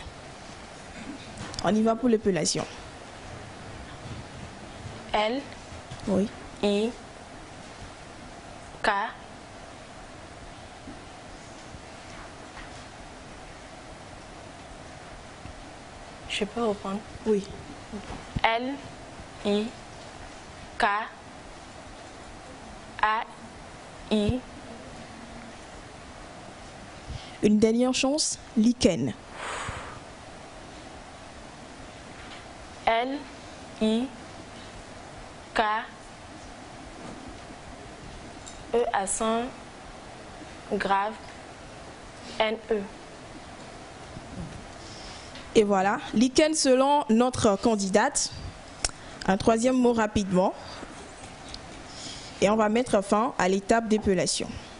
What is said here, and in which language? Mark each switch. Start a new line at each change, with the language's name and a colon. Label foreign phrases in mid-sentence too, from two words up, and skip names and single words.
French: On y va pour l'épellation. L. Oui. I. K. Je peux reprendre? Oui. L. I. K. A. I. Une dernière chance, lichen. L. I. K. E accent grave. N. E. Et voilà, lichen selon notre candidate. Un troisième mot rapidement. Et on va mettre fin à l'étape d'épellation.